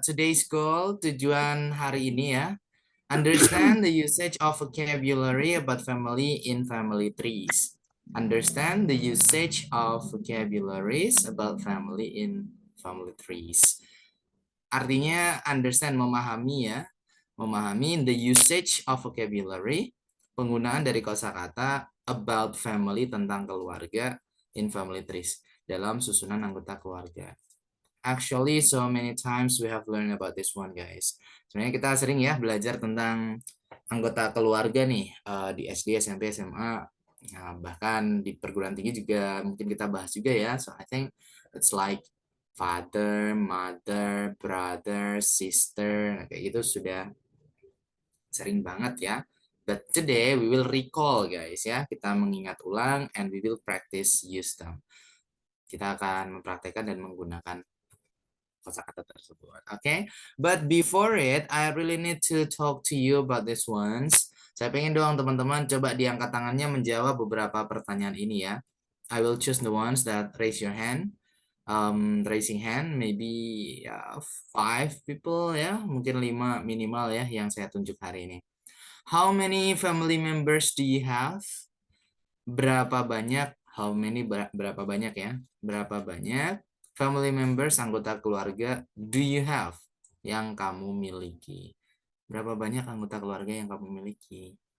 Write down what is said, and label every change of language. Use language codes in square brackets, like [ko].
[en] Today's goal, [id] tujuan hari ini ya. [en] Understand the usage of vocabulary about family in family trees. Understand the usage of vocabularies about family in family trees. [id] Artinya understand, memahami ya. Memahami [en] the usage of vocabulary, [id] penggunaan dari kosakata [en] about family, [id] tentang keluarga, [en] in family trees, [id] dalam susunan anggota keluarga. [en] Actually, so many times we have learned about this one, guys. [id] Sebenarnya kita sering ya belajar tentang anggota keluarga nih di SD, SMP, SMA, bahkan di perguruan tinggi juga mungkin kita bahas juga ya. [en] So I think it's like father, mother, brother, sister, [id] kayak gitu sudah sering banget ya. [en] But today we will recall, guys ya. [id] Kita mengingat ulang [en] and we will practice use them. [id] Kita akan mempraktekkan dan menggunakan kosakata tersebut. [en] Okay, but before it, I really need to talk to you about this ones. [id] Saya pengen doang teman-teman coba diangkat tangannya menjawab beberapa pertanyaan ini ya. [en] I will choose the ones that raise your hand. Raising hand, maybe 5 people ya, [id] mungkin 5 minimal ya yang saya tunjuk hari ini. [en] How many family members do you have? [id] Berapa banyak? [en] How many [id] berapa banyak ya? Berapa banyak [en] family members, [id] anggota keluarga [en] do you have, [id] yang kamu miliki? Berapa banyak anggota keluarga yang kamu miliki?